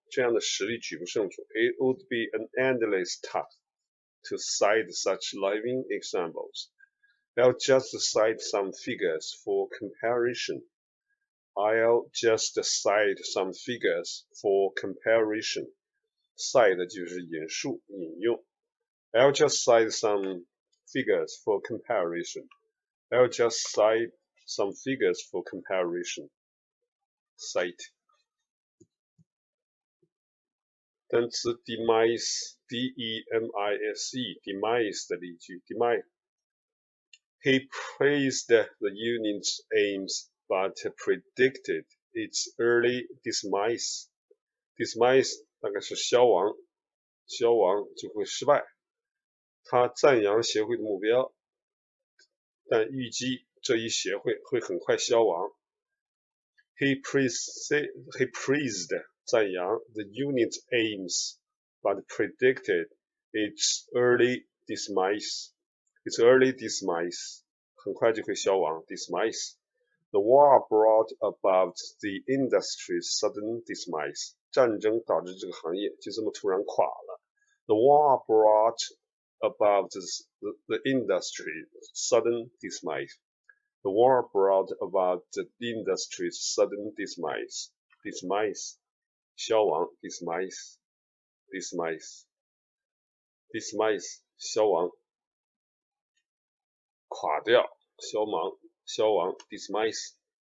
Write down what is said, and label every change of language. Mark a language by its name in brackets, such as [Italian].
[Chinese] 这样的实例举不胜数。 [English] It would be an endless task to cite such living examples. I'll just cite some figures for comparison. I'll just cite some figures for comparison. [Chinese] Cite 就是引述、引用。 [English] I'll just cite some figures for comparison. I'll just cite some figures for comparison. Cite. [Chinese] 单词 demise, D-E-M-I-S-E, demise 的例句 demise. [English] He praised the unit's aims, but predicted its early demise. [Chinese] Demise 大概是消亡，消亡就会失败。他赞扬协会的目标，但预计这一协会会很快消亡。 [English] He praised 赞扬 the unit's aims, but predicted its early demise. Its early demise [Chinese] 很快就会消亡 [English] demise. The war brought about the industry's sudden demise. [Chinese] 战争导致这个行业就这么突然垮了。 [English] The war brought about the industry's sudden demise. The war brought about the industry's sudden demise. [Chinese] Demise, 消亡 demise, demise, demise, 消亡，垮掉，消亡，消亡 demise.